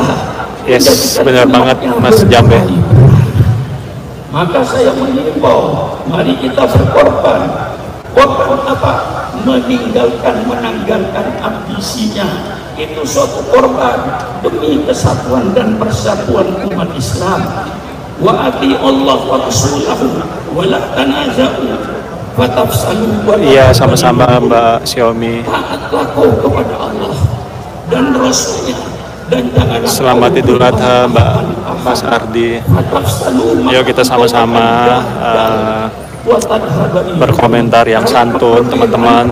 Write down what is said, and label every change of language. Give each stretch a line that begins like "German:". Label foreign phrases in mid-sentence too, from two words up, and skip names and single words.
Indonesian: Yes, benar banget Mas Jambe. Maka saya mengimbau, mari kita berkorban. Korban apa? Menanggalkan ambisinya. Itu suatu korban demi kesatuan dan persatuan umat Islam.
Arabic: وأطيعوا الله ورسوله ولا تنازعوا فتفشلوا ولا.
Indonesian: Iya, sama-sama Mbak Xiaomi. Taatlah kau kepada Allah dan Rasulnya, dan jangan Selamat Idul Adha Mbak Mas Ardi. Yuk kita sama-sama berkomentar yang santun teman-teman.